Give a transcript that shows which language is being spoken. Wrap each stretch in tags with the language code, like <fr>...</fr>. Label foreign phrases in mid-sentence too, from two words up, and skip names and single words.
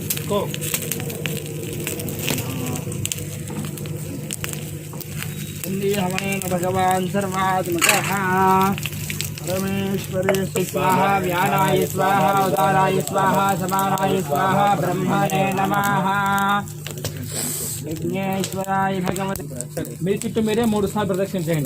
<sa>తీసుకో. భగవాన్ సర్వాత్మకః परमेश्वरे स्वाहा व्यानाय स्वाहा उदाराय स्वाहा समानाय स्वाहा ब्रह्मणे नमः यज्ञेश्वराय भगवते</sa> <te>మీ చుట్టూ మీరే 3 సార్లు ప్రదక్షిణ చేయండి.</te>